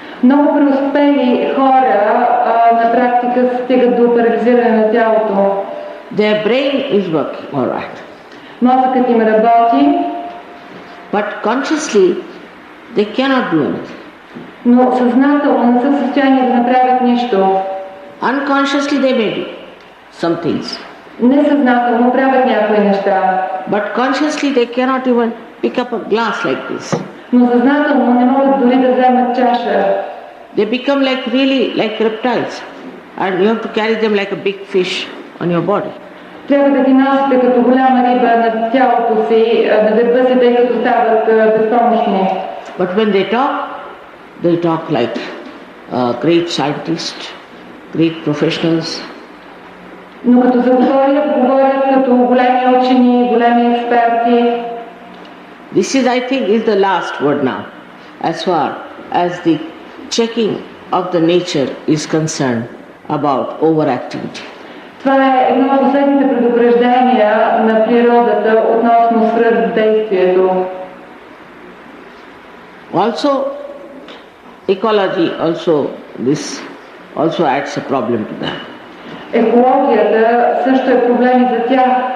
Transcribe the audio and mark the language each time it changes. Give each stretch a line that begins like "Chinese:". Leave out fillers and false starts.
Bulgarian: Много преуспели хора на практика стигат до парализиране на тялото.
English: Their brain is working all right.
Bulgarian: Мозъкът им работи,
English: but consciously they cannot do anything.
Bulgarian: Но съзнателно не са в състояние да направят нищо.
English: Unconsciously they may do some things.
Bulgarian: Несъзнателно правят някои неща.
English: But consciously they cannot even pick up a glass like this.
Bulgarian: Но съзнателно не могат дори да вземат чаша.
English: They become really like reptiles, and you have to carry them like a big fish on your body.
Bulgarian: Трябва да ги носите като голяма риба на тялото си, на гърба си, тъй като стават безпомощни.
English: But when they talk like great scientists, great professionals.
Bulgarian: Но като говорят като големи учени, големи експерти.
English: This is, I think, is the last word now, as far as the checking of the nature is concerned about overactivity.
Bulgarian: Това е едно от последните предупреждения на природата относно свръхдействието.
English: Also, ecology this also adds a problem to that.
Bulgarian: Екологията също е проблем и за тях.